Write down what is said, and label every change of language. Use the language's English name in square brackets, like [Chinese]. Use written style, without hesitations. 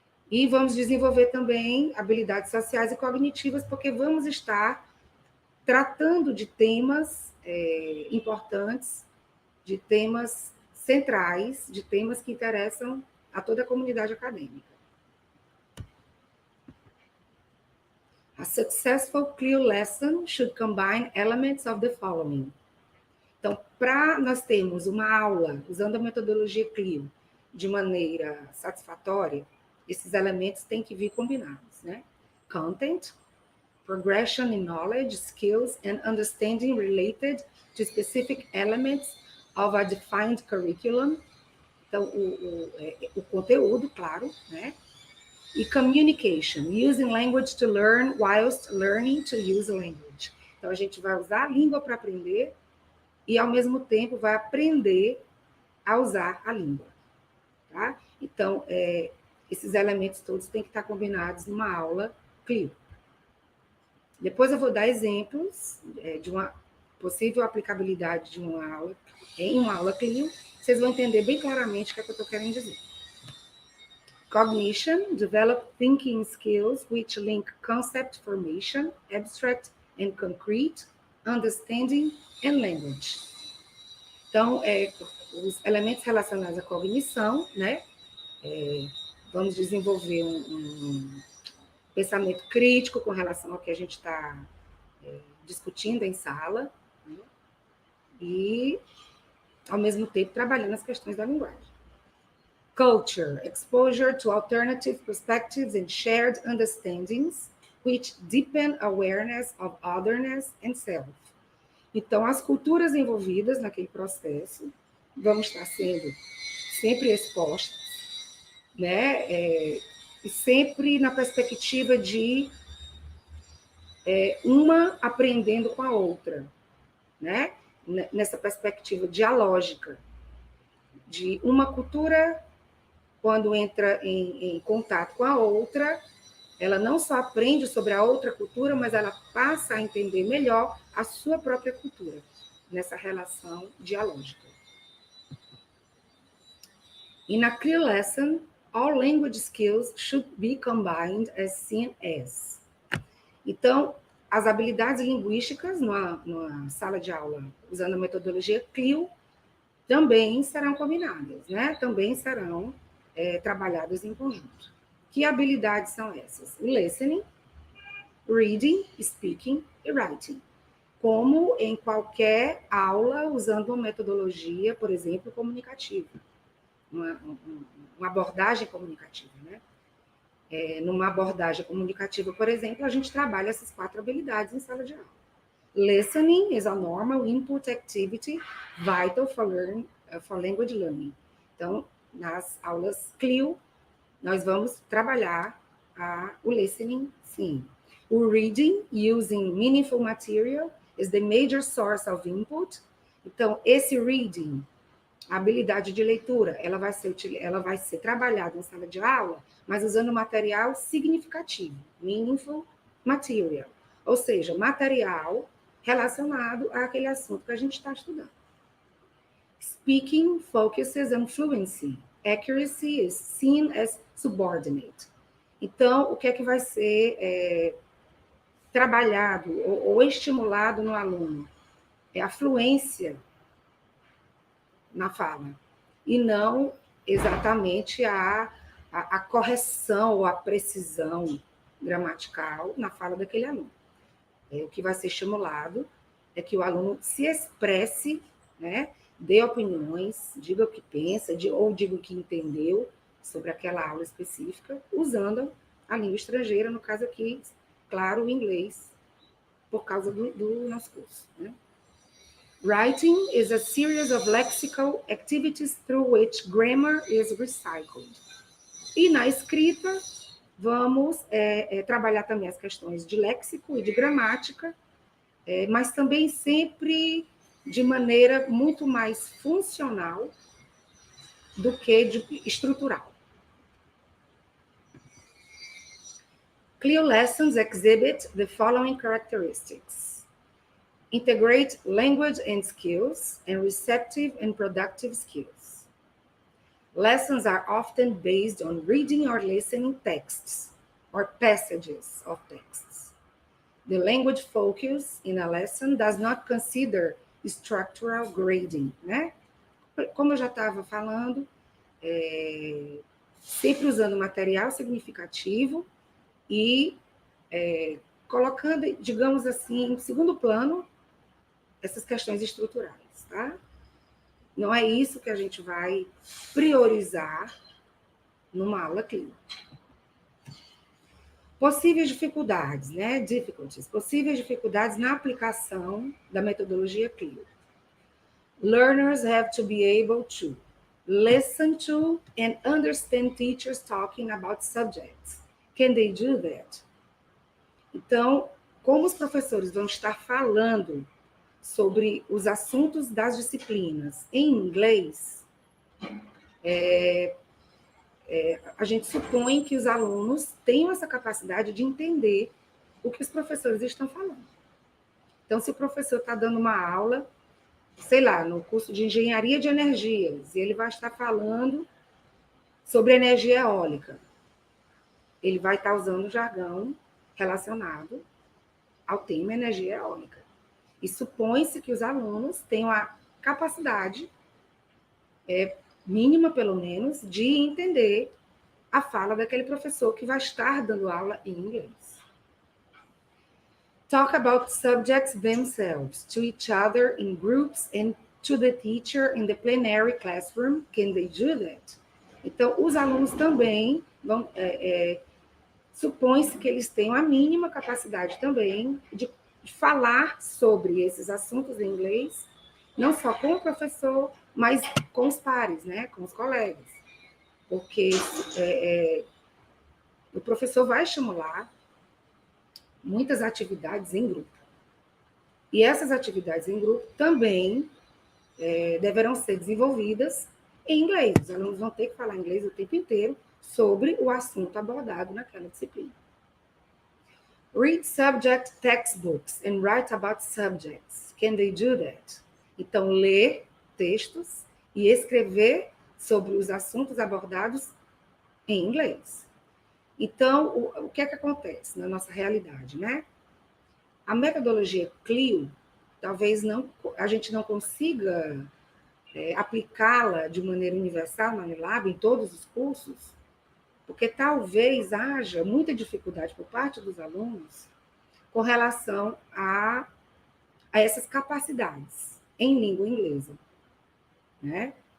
[Portuguese] E vamos desenvolver também habilidades sociais e cognitivas, porque vamos estar tratando de temas importantes, de temas centrais, de temas que interessam a toda a comunidade acadêmica. [English] A successful CLIL lesson should combine elements of the following. [Portuguese] Então, para nós termos uma aula usando a metodologia CLIL de maneira satisfatória, esses elementos têm que vir combinados, né? [English] Content, progression in knowledge, skills and understanding related to specific elements of a defined curriculum. [Portuguese] Então, o conteúdo, claro, né? [English] E communication, using language to learn whilst learning to use language. [Portuguese] Então, a gente vai usar a língua para aprender e, ao mesmo tempo, vai aprender a usar a língua. Tá? Então, esses elementos todos têm que estar combinados numa aula CLIL. Depois eu vou dar exemplos de uma possível aplicabilidade de uma aula em uma aula CLIL. Vocês vão entender bem claramente o que é que eu estou querendo dizer. [English] Cognition, develop thinking skills which link concept formation, abstract and concrete, understanding and language. [Portuguese] Então, os elementos relacionados à cognição, né? Vamos desenvolver um pensamento crítico com relação ao que a gente está discutindo em sala, né? E, ao mesmo tempo, trabalhando as questões da linguagem. [English] Culture, exposure to alternative perspectives and shared understandings, which deepen awareness of otherness and self. [Portuguese] Então, as culturas envolvidas naquele processo vão estar sendo sempre expostas, né? E sempre na perspectiva de uma aprendendo com a outra, né? Nessa perspectiva dialógica, de uma cultura, quando entra em contato com a outra, ela não só aprende sobre a outra cultura, mas ela passa a entender melhor a sua própria cultura, nessa relação dialógica. [English] In a clear lesson, all language skills should be combined as seen as. [Portuguese] Então, as habilidades linguísticas numa sala de aula, usando a metodologia CLIO, também serão combinadas, né? Também serão trabalhadas em conjunto. Que habilidades são essas? [English] O listening, reading, speaking e writing. [Portuguese] Como em qualquer aula, usando uma metodologia, por exemplo, comunicativa. Uma abordagem comunicativa, né? Numa abordagem comunicativa, por exemplo, a gente trabalha essas 4 habilidades em sala de aula. [English] Listening is a normal input activity vital for language learning. [Portuguese] Então, nas aulas CLIO, nós vamos trabalhar o listening, sim. [English] O reading, using meaningful material, is the major source of input. [Portuguese] Então, esse reading, a habilidade de leitura, ela vai ser trabalhada em sala de aula, mas usando material significativo, [English] meaningful material. [Portuguese] Ou seja, material relacionado àquele assunto que a gente está estudando. [English] Speaking focuses on fluency. Accuracy is seen as subordinate. [Portuguese] Então, o que é que vai ser trabalhado ou estimulado no aluno? É a fluência na fala, e não exatamente a correção ou a precisão gramatical na fala daquele aluno. O que vai ser estimulado é que o aluno se expresse, né, dê opiniões, diga o que pensa, ou diga o que entendeu sobre aquela aula específica, usando a língua estrangeira, no caso aqui, claro, o inglês, por causa do nosso curso, né? [English] Writing is a series of lexical activities through which grammar is recycled. [Portuguese] E na escrita, vamos trabalhar também as questões de léxico e de gramática, mas também sempre de maneira muito mais funcional do que estrutural. [English] CLIO lessons exhibit the following characteristics. Integrate language and skills and receptive and productive skills. Lessons are often based on reading or listening texts or passages of texts. The language focus in a lesson does not consider structural grading, né? [Portuguese] Como eu já estava falando, sempre usando material significativo e colocando, digamos assim, em segundo plano, essas questões estruturais, tá? Não é isso que a gente vai priorizar numa aula clínica. Possíveis dificuldades, né? Difficulties. Possíveis dificuldades na aplicação da metodologia CLIO. [English] Learners have to be able to listen to and understand teachers talking about subjects. Can they do that? [Portuguese] Então, como os professores vão estar falando sobre os assuntos das disciplinas em inglês, a gente supõe que os alunos tenham essa capacidade de entender o que os professores estão falando. Então, se o professor está dando uma aula, sei lá, no curso de engenharia de energias, e ele vai estar falando sobre energia eólica, ele vai estar usando jargão relacionado ao tema energia eólica. E supõe-se que os alunos tenham a capacidade, mínima pelo menos, de entender a fala daquele professor que vai estar dando aula em inglês. [English] Talk about subjects themselves to each other in groups and to the teacher in the plenary classroom. Can they do that? [Portuguese] Então, os alunos também vão... supõe-se que eles tenham a mínima capacidade também de falar sobre esses assuntos em inglês, não só com o professor, mas com os pares, né, com os colegas. Porque o professor vai estimular muitas atividades em grupo. E essas atividades em grupo também deverão ser desenvolvidas em inglês. Os alunos vão ter que falar inglês o tempo inteiro sobre o assunto abordado naquela disciplina. [English] Read subject textbooks and write about subjects. Can they do that? [Portuguese] Então, ler textos e escrever sobre os assuntos abordados em inglês. Então, o que é que acontece na nossa realidade, né? A metodologia CLIO, talvez a gente não consiga aplicá-la de maneira universal na Unilab, em todos os cursos, porque talvez haja muita dificuldade por parte dos alunos com relação a essas capacidades em língua inglesa, né?